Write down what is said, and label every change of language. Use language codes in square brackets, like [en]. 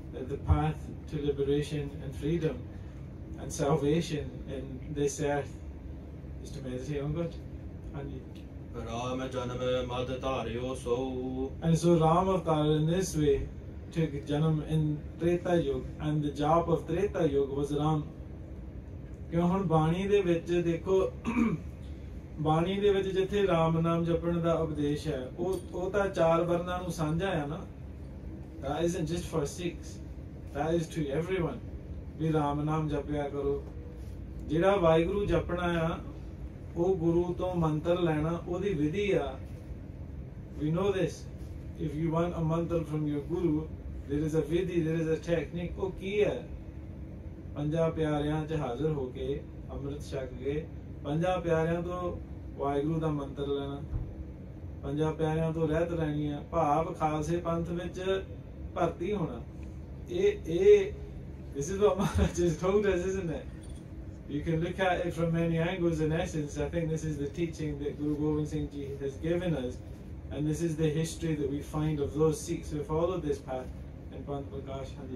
[en] The path to liberation and freedom and salvation in this earth is to meditate on God. [pa] Ram janam mad dhariyo so. [en] And so Ram Avtar in this way took janam in Treta Yuga, and the jap of Treta Yuga was Ram. [pa] ਕਿਉਂ ਹੁਣ ਬਾਣੀ ਦੇ ਵਿੱਚ ਦੇਖੋ, ਬਾਣੀ ਦੇ ਵਿੱਚ ਜਿੱਥੇ ਰਾਮ ਨਾਮ ਜਪਣ ਦਾ ਉਪਦੇਸ਼ ਹੈ, ਉਹ ਤਾਂ 4 ਵਰਨਾਂ ਨੂੰ ਸਾਂਝਾ ਹੈ ਨਾ. [en] That isn't just for Sikhs, that is to everyone. [pa] ਵੀ ਰਾਮ ਨਾਮ ਜਪਿਆ ਕਰੋ. ਜਿਹੜਾ ਵਾਹਿਗੁਰੂ ਜਪਣਾ ਆ, ਉਹ ਗੁਰੂ ਤੋਂ ਮੰਤਰ ਲੈਣਾ, ਉਹਦੀ ਵਿਧੀ ਆ. [en] We know this. If you want a mantra from your guru, there is a vidhi, there is a technique. [pa] ਉਹ ਕੀ ਹੈ? 5 ਪਿਆਰਿਆਂ 'ਚ ਹਾਜ਼ਰ ਹੋ ਕੇ ਅੰਮ੍ਰਿਤ ਛਕ ਕੇ 5 ਪਿਆਰਿਆਂ ਤੋਂ ਵਾਹਿਗੁਰੂ ਦਾ ਮੰਤਰ ਲੈਣਾ, 5 ਪਿਆਰਿਆਂ ਤੋਂ ਰਹਿਤ ਲੈਣੀ ਆ, ਭਾਵ ਖਾਲਸੇ ਪੰਥ ਵਿੱਚ ਭਰਤੀ ਹੋਣਾ. [en] ਇਹ this is what Maharaj has told us, isn't it? You can look at it from many angles. In essence, I think this is the teaching that Guru Gobind Singh Ji has given us, and this is the history that we find of those Sikhs who followed this path in Panth Parkash.